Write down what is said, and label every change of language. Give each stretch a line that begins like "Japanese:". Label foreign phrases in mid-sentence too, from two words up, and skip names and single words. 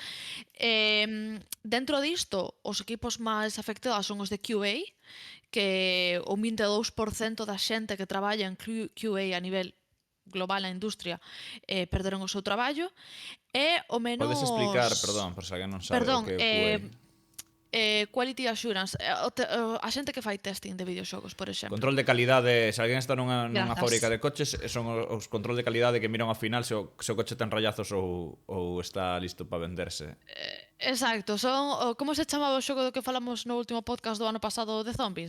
Galician: Dentro disto, os equipos máis afectados son os de QA, que o 22% da xente que traballa en QA a nivel global na industria perderon o seu traballo, e o menos... Podes explicar, perdón, por se alguén non sabe Perdón, o que é o QA?
English: quality assurance,
Galician: a xente que fai testing de videoxogos, por exemplo. Control de calidade, se alguén está nunha Grazas. fábrica de coches, son os control de calidade que miran ao final se o coche ten rayazos ou está listo para venderse. Exacto, son como se chamaba o xogo do que falamos no último podcast do ano pasado de zombies?